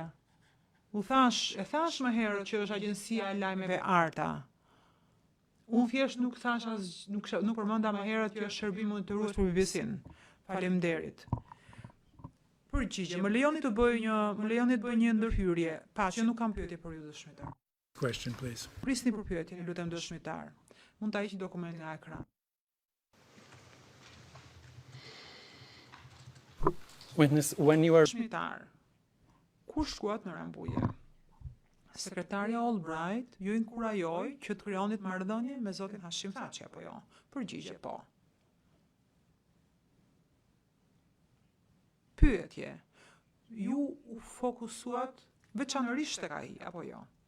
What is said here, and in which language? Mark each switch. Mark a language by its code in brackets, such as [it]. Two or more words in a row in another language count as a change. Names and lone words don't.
[sq] E thash më herët që është agjencia e lajmeve Arta. Unë thjesht nuk thash nuk përmenda më herët që është shërbim monitorues për BBC-n. Faleminderit. Përgjigje, më lejoni të bëj një ndërhyrje. Që nuk kam pyetje për ju dëshmitar. [en] question, please. [sq] Prisni për pyetjen, lutem dëshmitar. Mund ta hiqni dokumentin nga ekran. [en] Witness, when you are [sq] Dëshmitar. Ku shkuat në Rambuje? Sekretarja Albright ju inkurajoi që të krijonit marrëdhënie me zotin Hashim Thaçi apo jo? Përgjigje po. Pyetje. Ju u fokusuat veçanërisht tek ai apo jo?